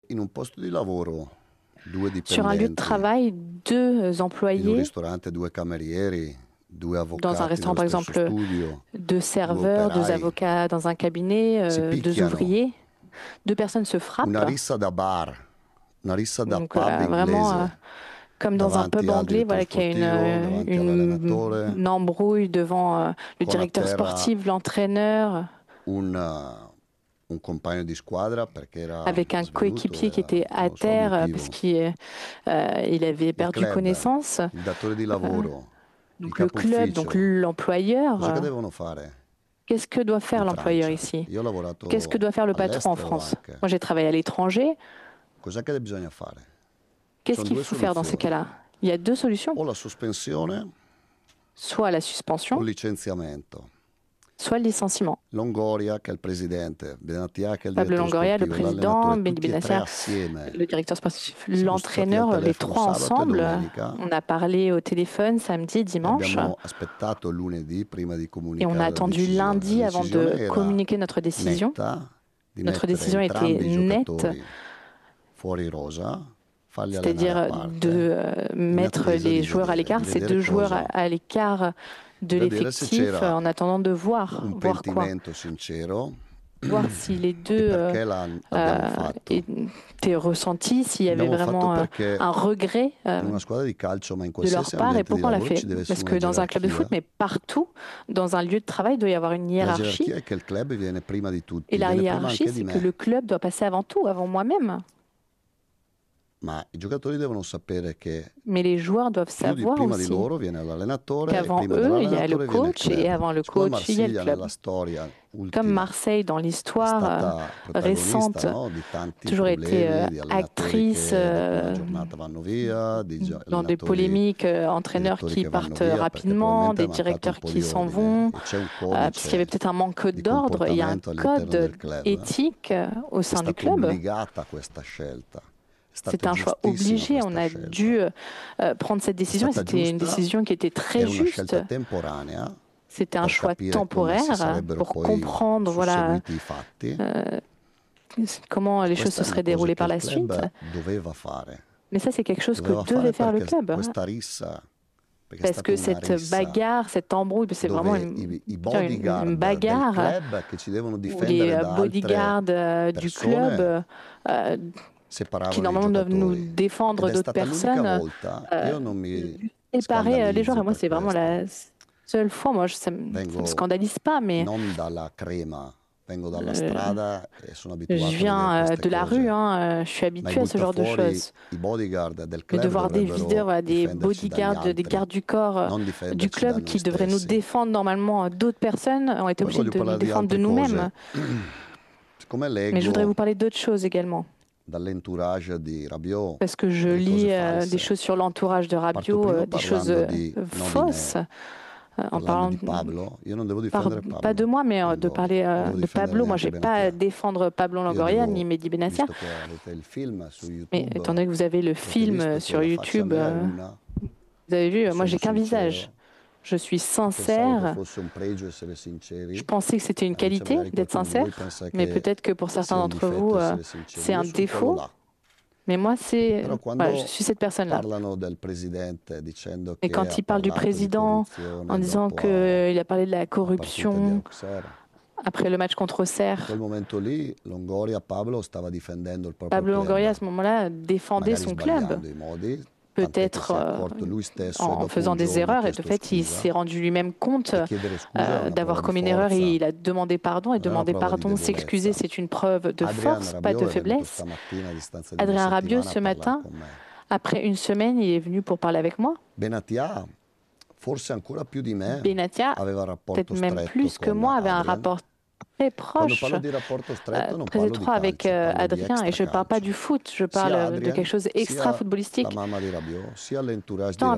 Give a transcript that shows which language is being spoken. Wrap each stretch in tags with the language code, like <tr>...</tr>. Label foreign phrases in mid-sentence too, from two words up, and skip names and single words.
<it>in un posto di lavoro, due</it> <fr>Sur un lieu de</fr> <it>dipendenti,</it> <fr>travail, deux</fr> <it>in un</it> <fr>employés,</fr> <it>ristorante, due camerieri, due</it> <fr>dans un</fr> <it>avvocati</it> <fr>restaurant</fr> <it>nello</it> <fr>par</fr> <it>stesso</it> <fr>exemple,</fr> <it>studio,</it> <fr>deux</fr> <it>due</it> <fr>serveurs, deux</fr> <it>operai,</it> <fr>avocats dans un cabinet,</fr> <it>si</it> <fr>deux</fr> <it>picchiano,</it> <fr>ouvriers, deux personnes se</fr> <it>una</it> <fr>frappent.</fr> <it>rissa da bar, una rissa da</it> <fr>Donc</fr> <it>pub</it> <fr>vraiment,</fr> <it>inglese,</it> <fr>comme dans un</fr> <it>davanti</it> <fr>pub</fr> <it>al</it> <fr>anglais,</fr> <it>direttore</it> <fr>voilà, qu'il y a</fr> <it>sportivo, davanti all'allenatore,</it> <fr>une embrouille devant le</fr> <it>con a</it> <fr>directeur</fr> <it>terra</it> <fr>sportif, l'entraîneur,</fr> <it>un compagno di squadra perché era</it> <fr>avec un</fr> <it>svenuto,</it> <fr>coéquipier qui était</fr> <it>non</it> <fr>à</fr> <it>lo so il</it> <fr>terre parce</fr> <it>motivo.</it> <fr>qu'il il avait</fr> <it>Il</it> <fr>perdu</fr> <it>club,</it> <fr>connaissance.</fr> <it>il datore di</it> <fr>Euh,</fr> <it>lavoro, il</it> <fr>donc le</fr> <it>capo</it> <fr>club, donc</fr> <it>ufficio,</it> <fr>l'employeur,</fr> <it>cosa che devono fare</it> <fr>qu'est-ce que doit faire</fr> <it>in</it> <fr>l'employeur</fr> <it>Francia?</it> <fr>ici?</fr> <it>Io ho</it> <fr>Qu'est-ce que</fr> <it>lavorato</it> <fr>doit faire le patron en</fr> <it>all'estero</it> <fr>France?</fr> <it>anche.</it> <fr>Moi, j'ai travaillé à l'étranger.</fr> <it>Cos'è che bisogna fare? Ci</it> <fr>Qu'est-ce</fr> <it>sono</it> <fr>qu'il</fr> <it>due</it> <fr>faut faire dans ces</fr> <it>soluzioni,</it> <fr>cas-là? Il y a deux solutions,</fr> <it>o la sospensione</it> <fr>soit la</fr> <it>o</it> <fr>suspension,</fr> <it>il licenziamento.</it> <fr>soit le licenciement.</fr> <it>Longoria, che è il presidente, Benatia, che è il</it> <fr>Pablo</fr> <it>direttore</it> <fr>Longoria, le</fr> <it>sportivo, e</it> <fr>président,</fr> <it>l'allenatore,</it> <fr>Benny</fr> <it>tutti e tre</it> <fr>Benasser,</fr> <it>assieme,</it> <fr>le directeur sportif,</fr> <it>siamo stati al</it> <fr>l'entraîneur, les</fr> <it>telefono</it> <fr>trois</fr> <it>sabato e</it> <fr>ensemble.</fr> <it>domenica</it> <fr>On a parlé au téléphone samedi,</fr> <it>e</it> <fr>dimanche,</fr> <it>abbiamo aspettato il lunedì prima di</it> <fr>et on a</fr> <it>comunicare la</it> <fr>attendu</fr> <it>decisione. La</it> <fr>lundi avant</fr> <it>decisione</it> <fr>de</fr> <it>era</it> <fr>communiquer notre décision.</fr> <it>netta, di</it> <fr>Notre</fr> <it>mettere</it> <fr>décision était</fr> <it>entrambi i</it> <fr>nette,</fr> <it>giocatori fuori rosa, farli allenare a</it> <fr>c'est-à-dire de</fr> <it>parte, in</it> <fr>mettre</fr> <it>attesa</it> <fr>les joueurs à l'écart,</fr> <it>di</it> <fr>ces</fr> <it>vedere</it> <fr>deux joueurs</fr> <it>cosa,</it> <fr>à l'écart de</fr> <it>di vedere se</it> <fr>l'effectif</fr> <it>c'era</it> <fr>en attendant de voir,</fr> <it>un</it> <fr>voir quoi?</fr> <it>pentimento sincero</it> <fr>Voir si les</fr> <it>e</it> <fr>deux</fr> <it>perché l'abbiamo fatto.</it> <fr>étaient ressentis, s'il y avait</fr> <it>L'abbiamo fatto</it> <fr>vraiment</fr> <it>perché</it> <fr>un regret</fr> <it>in una squadra di calcio, ma in</it> <fr>de leur</fr> <it>qualsiasi</it> <fr>part et</fr> <it>ambiente di</it> <fr>pourquoi on l'a</fr> <it>lavoro</it> <fr>fait.</fr> <it>ci deve essere</it> <fr>Parce</fr> <it>una</it> <fr>que dans un club de foot,</fr> <it>gerarchia.</it> <fr>mais partout, dans un lieu de travail, il doit y avoir une</fr> <it>La</it> <fr>hiérarchie.</fr> <it>gerarchia è che il club viene prima di</it> <fr>Et</fr> <it>tutti,</it> <fr>la</fr> <it>viene prima</it> <fr>hiérarchie,</fr> <it>anche di</it> <fr>c'est que</fr> <it>me,</it> <fr>le club doit passer avant tout, avant moi-même.</fr> <it>ma i giocatori devono sapere che</it> <fr>Mais les joueurs doivent savoir</fr> <it>prima di</it> <fr>aussi</fr> <it>loro viene l'allenatore e</it> <fr>qu'avant</fr> <it>prima</it> <fr>eux, il y a le</fr> <it>dell'allenatore viene il</it> <fr>coach et</fr> <it>club.</it> <fr>avant le</fr> <it>Siccome</it> <fr>coach, il y a le</fr> <it>Marsiglia</it> <fr>club.</fr> <it>nella storia</it> <fr>Comme</fr> <it>ultima</it> <fr>Marseille, dans</fr> <it>è</it> <fr>l'histoire</fr> <it>stata protagonista,</it> <fr>récente,</fr> <it>no, di tanti</it> <fr>toujours été</fr> <it>problemi, di allenatori</it> <fr>actrice</fr> <it>che dopo una giornata vanno via, di</it> <fr>dans des</fr> <it>allenatori,</it> <fr>polémiques, entraîneurs</fr> <it>direttori</it> <fr>qui</fr> <it>che vanno</it> <fr>partent</fr> <it>via, perché</it> <fr>rapidement,</fr> <it>probabilmente è</it> <fr>des</fr> <it>mancato un</it> <fr>directeurs</fr> <it>po'</it> <fr>qui</fr> <it>di</it> <fr>s'en</fr> <it>ordine</it> <fr>vont,</fr> <it>e c'è un</it> <fr>parce qu'il y avait</fr> <it>codice</it> <fr>peut-être un manque</fr> <it>di</it> <fr>d'ordre. Il y a un</fr> <it>comportamento all'interno del</it> <fr>code</fr> <it>club.</it> <fr>éthique au</fr> <it>È</it> <fr>sein du</fr> <it>stata</it> <fr>club.</fr> <it>obbligata a questa scelta. È</it> <fr>C'est</fr> <it>stata</it> <fr>un choix</fr> <it>giustissima</it> <fr>obligé. On</fr> <it>questa</it> <fr>a</fr> <it>scelta.</it> <fr>dû prendre cette</fr> <it>È</it> <fr>décision et</fr> <it>stata</it> <fr>c'était une</fr> <it>giusta,</it> <fr>décision qui était très</fr> <it>era una</it> <fr>juste.</fr> <it>scelta temporanea</it> <fr>C'était un</fr> <it>per</it> <fr>choix</fr> <it>capire come si</it> <fr>temporaire</fr> <it>sarebbero</it> <fr>pour</fr> <it>poi</it> <fr>comprendre, voilà,</fr> <it>susseguiti i fatti.</it> <fr>euh, comment</fr> <it>E</it> <fr>les choses</fr> <it>questa</it> <fr>se</fr> <it>è una</it> <fr>seraient</fr> <it>cosa</it> <fr>déroulées</fr> <it>che</it> <fr>par</fr> <it>il</it> <fr>la suite.</fr> <it>club doveva fare.</it> <fr>Mais ça, c'est quelque chose que</fr> <it>Doveva</it> <fr>devait</fr> <it>fare</it> <fr>faire le</fr> <it>perché</it> <fr>club, hein.</fr> <it>questa rissa, perché è</it> <fr>Parce</fr> <it>stata</it> <fr>que</fr> <it>una</it> <fr>cette</fr> <it>rissa</it> <fr>bagarre, cette embrouille, c'est vraiment</fr> <it>dove i</it> <fr>une</fr> <it>bodyguard del</it> <fr>bagarre</fr> <it>club che ci devono</it> <fr>où les</fr> <it>difendere da altre</it> <fr>bodyguards du club</fr> <it>persone</it> <fr>euh, qui</fr> <it>separavano i</it> <fr>normalement doivent nous</fr> <it>giocatori. Ed</it> <fr>défendre</fr> <it>è</it> <fr>d'autres</fr> <it>stata l'unica</it> <fr>personnes,</fr> <it>volta,</it> <fr>euh,</fr> <it>io non mi</it> <fr>séparer les joueurs.</fr> <it>scandalizzo</it> <fr>Et moi,</fr> <it>per</it> <fr>c'est vraiment</fr> <it>questo,</it> <fr>la seule fois. Moi, ça me</fr> <it>vengo</it> <fr>scandalise pas, mais</fr> <it>non dalla crema, vengo dalla</it> <fr>euh,</fr> <it>strada e sono</it> <fr>je</fr> <it>abituato a vedere</it> <fr>viens</fr> <it>queste</it> <fr>de la rue,</fr> <it>cose.</it> <fr>hein, je suis</fr> <it>Ma i</it> <fr>habituée à ce genre de</fr> <it>buttafuori,</it> <fr>choses.</fr> <it>i bodyguard del</it> <fr>Mais de</fr> <it>club</it> <fr>voir des videurs,</fr> <it>dovrebbero</it> <fr>voilà, des</fr> <it>difenderci dagli</it> <fr>bodyguards, des</fr> <it>altri,</it> <fr>gardes du corps</fr> <it>non</it> <fr>du</fr> <it>difenderci da</it> <fr>club</fr> <it>noi</it> <fr>qui devraient nous</fr> <it>stessi.</it> <fr>défendre normalement, d'autres personnes ont été</fr> <it>Poi</it> <fr>obligées</fr> <it>voglio</it> <fr>de nous</fr> <it>parlare di</it> <fr>défendre de</fr> <it>altre</it> <fr>nous-mêmes.</fr> <it>cose. Siccome</it> <fr>Mais je voudrais vous</fr> <it>leggo</it> <fr>parler d'autres choses également.</fr> <it>dall'entourage di Rabiot</it> <fr>Parce que je</fr> <it>delle cose</it> <fr>lis des</fr> <it>false,</it> <fr>choses sur l'entourage de</fr> <it>parto</it> <fr>Rabiot,</fr> <it>prima</it> <fr>des choses</fr> <it>parlando non di</it> <fr>fausses,</fr> <it>me,</it> <fr>en</fr> <it>parlando</it> <fr>parlant</fr> <it>di Pablo. Io non devo</it> <fr>par-</fr> <it>difendere</it> <fr>pas de</fr> <it>Pablo</it> <fr>moi, mais de</fr> <it>Longoria,</it> <fr>parler</fr> <it>non devo</it> <fr>de</fr> <it>difendere</it> <fr>Pablo. Moi, je</fr> <it>neanche</it> <fr>n'ai pas à</fr> <it>Benatia.</it> <fr>défendre Pablo</fr> <it>Io</it> <fr>Longoria ni</fr> <it>devo,</it> <fr>Mehdi Benatia.</fr> <it>visto che avete il film su</it> <fr>Mais</fr> <it>YouTube,</it> <fr>étant donné que vous avez le</fr> <it>avete</it> <fr>film</fr> <it>visto che</it> <fr>sur</fr> <it>la faccia</it> <fr>YouTube,</fr> <it>mia è una,</it> <fr>vous avez vu, moi,</fr> <it>sono</it> <fr>j'ai qu'un visage.</fr> <it>sincero.</it> <fr>Je suis</fr> <it>Pensavo che</it> <fr>sincère.</fr> <it>fosse un pregio essere</it> <fr>Je</fr> <it>sinceri,</it> <fr>pensais que c'était une</fr> <it>ma invece</it> <fr>qualité</fr> <it>magari</it> <fr>d'être</fr> <it>qualcuno di voi</it> <fr>sincère,</fr> <it>pensa</it> <fr>mais</fr> <it>che</it> <fr>peut-être que pour certains</fr> <it>sia un</it> <fr>d'entre vous,</fr> <it>difetto essere sinceri.</it> <fr>c'est</fr> <it>Io</it> <fr>un</fr> <it>sono quello</it> <fr>défaut.</fr> <it>là.</it> <fr>Mais moi,</fr> <it>Però</it> <fr>voilà, je</fr> <it>quando</it> <fr>suis cette personne-là.</fr> <it>parlano del presidente dicendo</it> <fr>Et</fr> <it>che</it> <fr>quand</fr> <it>ha</it> <fr>il parle du</fr> <it>parlato di</it> <fr>président en</fr> <it>corruzione</it> <fr>disant</fr> <it>dopo</it> <fr>qu'il a parlé de la</fr> <it>la partita di</it> <fr>corruption</fr> <it>Auxerre,</it> <fr>après le match contre</fr> <it>in</it> <fr>Auxerre,</fr> <it>quel momento lì Longoria Pablo stava difendendo il proprio</it> <fr>Pablo Longoria, à</fr> <it>club,</it> <fr>ce moment-là, défendait</fr> <it>magari</it> <fr>son club,</fr> <it>sbagliando i modi, tant'è che</it> <fr>peut-être</fr> <it>si è accorto lui stesso e</it> <fr>en</fr> <it>dopo</it> <fr>faisant</fr> <it>un</it> <fr>des</fr> <it>giorno ha</it> <fr>erreurs. Et de</fr> <it>chiesto</it> <fr>fait, il</fr> <it>scusa.</it> <fr>s'est rendu lui-même compte</fr> <it>E chiedere scusa è una</it> <fr>d'avoir</fr> <it>prova di</it> <fr>commis une erreur et</fr> <it>forza,</it> <fr>il a demandé pardon. Et</fr> <it>non è una</it> <fr>demander</fr> <it>prova di</it> <fr>pardon, s'excuser,</fr> <it>debolezza.</it> <fr>c'est une preuve de</fr> <it>Adrian</it> <fr>force, pas de</fr> <it>Rabiot è venuto</it> <fr>faiblesse.</fr> <it>stamattina a distanza di una</it> <fr>Adrien Rabiot,</fr> <it>settimana a</it> <fr>ce</fr> <it>parlare</it> <fr>matin,</fr> <it>con me.</it> <fr>après une semaine, il est venu pour parler avec moi.</fr> <it>Benatia, forse ancora più di me,</it> <fr>Benatia,</fr> <it>aveva un</it> <fr>peut-être</fr> <it>rapporto</it> <fr>même</fr> <it>stretto</it> <fr>plus que</fr> <it>con</it> <fr>moi, avait un</fr> <it>Adrian.</it> <fr>rapport très</fr> <it>Quando</it> <fr>proche,</fr> <it>parlo di rapporto stretto non</it> <fr>très</fr> <it>parlo di</it> <fr>étroit avec</fr> <it>calcio, parlo di</it> <fr>Adrien. Et je ne parle pas</fr> <it>extracalcio.</it> <fr>du foot, je</fr> <it>Sia</it> <fr>parle de quelque</fr> <it>Adrian,</it> <fr>chose</fr> <it>sia la</it> <fr>extra-footballistique.</fr> <it>mamma di Rabiot, sia l'entourage di</it>